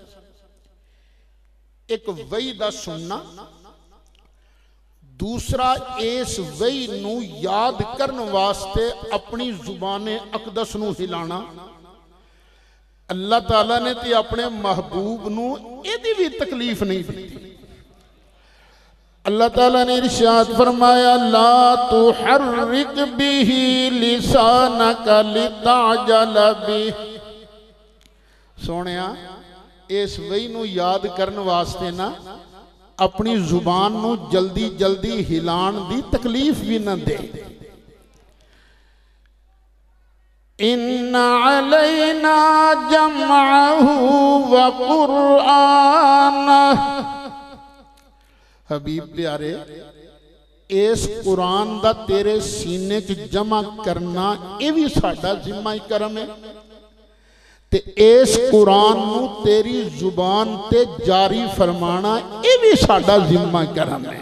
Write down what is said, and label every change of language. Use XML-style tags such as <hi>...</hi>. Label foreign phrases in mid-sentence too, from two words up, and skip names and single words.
<pa>اک وحی دا سننا، دوجا اس وحی نوں یاد کرنے واسطے اپنی زبانِ اقدس نوں ہلانا. اللہ تعالیٰ نے تے اپنے محبوب نوں اہدی بھی تکلیف نہیں دی. اللہ تعالیٰ نے ارشاد فرمایا</pa> <ar>لا تحرك به لسانك لتعجل به.</ar> <pa>سوہنیا اس وحی نوں یاد کرنے واسطے نہ اپنی زبان نوں جلدی جلدی ہلان دی تکلیف بھی نہ دے.</pa> <ar>إن علينا جمعه وقرآنه.</ar> <pa>حبیب پیارے، اس قرآن دا تیرے سینے چ جمع کرنا ایہہ بھی ساڈا ذمہ کرم ہے، تے اس قرآن نوں تیری زبان تے جاری فرمانا ایہہ بھی ساڈا ذمہ کرم ہے.</pa>